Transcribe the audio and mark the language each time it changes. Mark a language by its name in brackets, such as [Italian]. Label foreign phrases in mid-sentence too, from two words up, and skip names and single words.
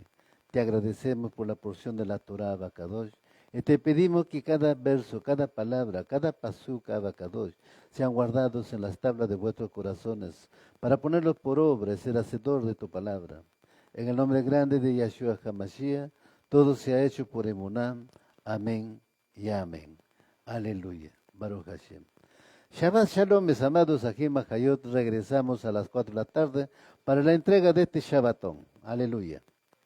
[Spanish] Te agradecemos por la porción de la Torah, Abacadosh, y te pedimos que cada verso, cada palabra, cada pasuk, Abacadosh, sean guardados en las tablas de vuestros corazones, para ponerlos por obra y ser hacedor de tu palabra. En el nombre grande de Yahshua HaMashiach, todo se ha hecho por Emunán. Amén y amén. [Hebrew] Aleluya. ברוך השם. שבת שלום, [Spanish] mis amados [Hebrew] אחים חיות. [Spanish] Regresamos a las 4 de la tarde para la entrega de este Shabbatón. Aleluya.